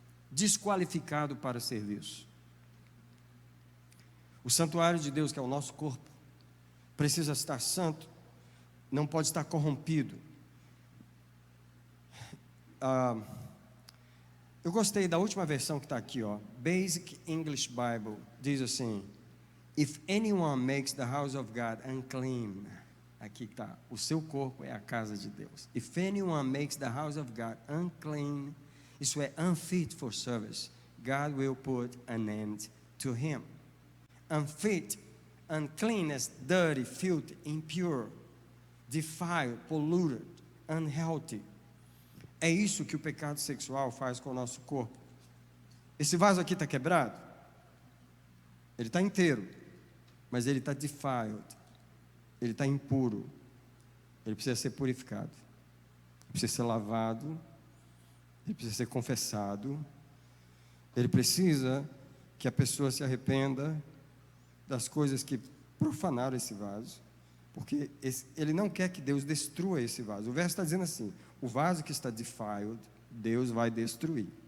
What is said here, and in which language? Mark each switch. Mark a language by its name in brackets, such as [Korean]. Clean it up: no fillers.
[Portuguese] Desqualificado para serviço. O santuário de Deus, que é o nosso corpo, precisa estar santo, não pode estar corrompido. Eu gostei da última versão que está aqui, ó. [English] Basic English Bible. [Portuguese] Diz assim: [English] If anyone makes the house of God unclean. [Portuguese] Aqui está. O seu corpo é a casa de Deus. [English] If anyone makes the house of God unclean, [Portuguese] isso é [English] unfit for service, God will put an end to him. Unfit, unclean as dirty, filthy, impure, defiled, polluted, unhealthy. [Portuguese] É isso que o pecado sexual faz com o nosso corpo. Esse vaso aqui está quebrado? Ele está inteiro, mas ele está defiled, ele está impuro, ele precisa ser purificado, ele precisa ser lavado, ele precisa ser confessado, ele precisa que a pessoa se arrependa das coisas que profanaram esse vaso, porque ele não quer que Deus destrua esse vaso. O verso está dizendo assim: o vaso que está defiled, Deus vai destruir.